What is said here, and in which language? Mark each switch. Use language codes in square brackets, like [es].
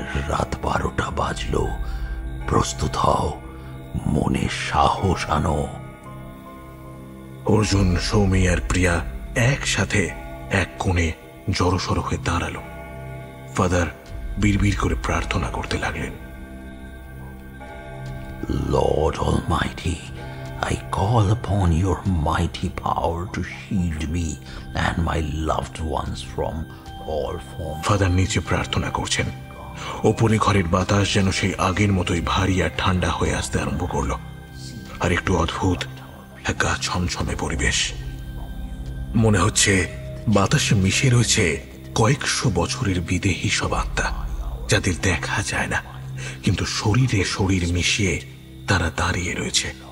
[bn] রাত 12টা বাজলো। প্রস্তুত হও, মনে সাহস আনো। অর্জুন, সৌমি আর প্রিয়া একসাথে এক কোণে জড়সড় হয়ে দাঁড়ালো। ফাদার বিড়বিড় করে প্রার্থনা করতে লাগলেন। [en] Lord Almighty, I call upon your mighty power to shield me and my loved ones from all forms. [bn] Father নিচে প্রার্থনা করছেন। ওপরে ঘরের বাতাস যেন সেই আগের মতোই ভারী আর ঠান্ডা হয়ে আসতে আরম্ভ করলো। আর একটু অদ্ভুত এক গা ছমছমে পরিবেশ। মনে হচ্ছে বাতাসে মিশে রয়েছে কয়েকশো বছরের বিদেহী সব আত্মা, যাদের দেখা যায় না, কিন্তু শরীরে শরীর মিশিয়ে তারা দাঁড়িয়ে রয়েছে।